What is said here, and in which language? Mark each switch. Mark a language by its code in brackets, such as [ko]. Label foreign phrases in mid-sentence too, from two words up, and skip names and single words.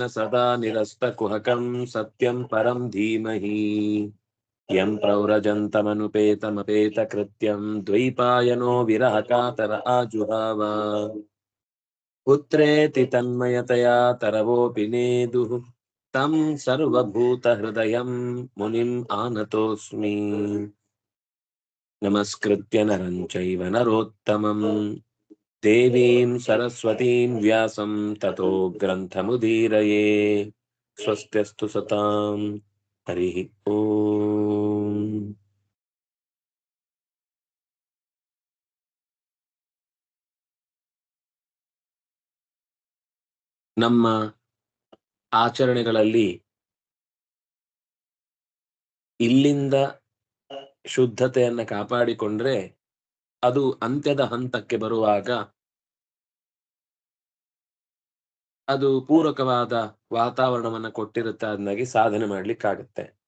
[sa] ಸದಾ ನಿರಸ್ತಕುಹಕಂ ಸತ್ಯಂ ಪರಂ ಧೀಮಹಿ ಯಂ ಪ್ರವ್ರಜಂತಮನುಪೇತಮಪೇತಕೃತ್ಯಂ ದ್ವೈಪಾಯನೋ ವಿರಹಕಾತರ ಆಜುಹಾವ ಪುತ್ರೇತಿ ತನ್ಮಯತಯಾ ತರವೋಪಿ ನೇದುಃ ತಂ ಸರ್ವಭೂತಹೃದಯಂ ಮುನಿಂ ಆನತೋಸ್ಮಿ ನಮಸ್ಕೃತ್ಯ ನರಂ ಚೈವ ನರೋತ್ತಮಂ ದೇವೀಂ ಸರಸ್ವತೀಂ ವ್ಯಾಸಂ ತತೋ ಗ್ರಂಥಮುದೀರಯೇ ಸ್ವಸ್ತ್ಯಸ್ತು ಸತಾಂ ಹರಿ ಓಂ. [kn] ನಮ್ಮ ಆಚರಣೆಗಳಲ್ಲಿ ಇಲ್ಲಿಂದ ಶುದ್ಧತೆಯನ್ನ ಕಾಪಾಡಿಕೊಂಡ್ರೆ ಅದು ಅಂತ್ಯದ ಹಂತಕ್ಕೆ ಬರುವಾಗ ಅದು ಪೂರಕವಾದ ವಾತಾವರಣವನ್ನ ಕೊಟ್ಟಿರುತ್ತೆ, ಅದನ್ನಾಗಿ ಸಾಧನೆ ಮಾಡ್ಲಿಕ್ಕಾಗತ್ತೆ.